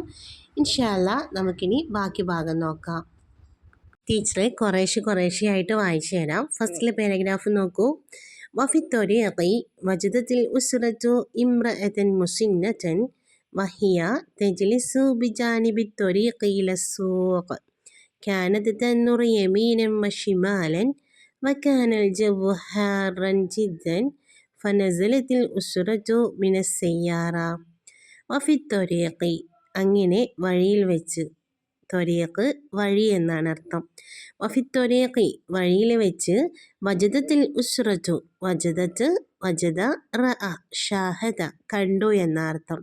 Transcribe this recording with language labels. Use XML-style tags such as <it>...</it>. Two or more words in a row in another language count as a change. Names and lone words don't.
<ar>إن شاء الله</ar> <ml>നമുക്കിനി ബാക്കി ഭാഗം നോക്കാം. ടീച്ചറെ കുറേശ്ശെയായിട്ട് വായിച്ചു തരാം. ഫസ്റ്റിലെ പാരഗ്രാഫ് നോക്കൂ.</ml> <ar>وفي الطريق وجدت الأسرة امرأة مسنة وهي تجلس بجانب الطريق إلى السوق كانت تنظر يمينا وشمالا وكان الجو حارا جدا فنزلت الأسرة من السيارة. وفي الطريق,</ar> <ml>അങ്ങനെ വഴിയിൽ വെച്ച്. ത്വരീഖ് വഴി എന്നാണ് അർത്ഥം.</ml> <ar>وفي الطريق</ar> <ml>വഴിയിൽ വെച്ച്.</ml> <ar>وجدت الأسرة,</ar> <ml>വജദത്ത്</ml> <ar>وجد رأى شاهد</ar> <ml>കണ്ടു എന്ന അർത്ഥം.</ml>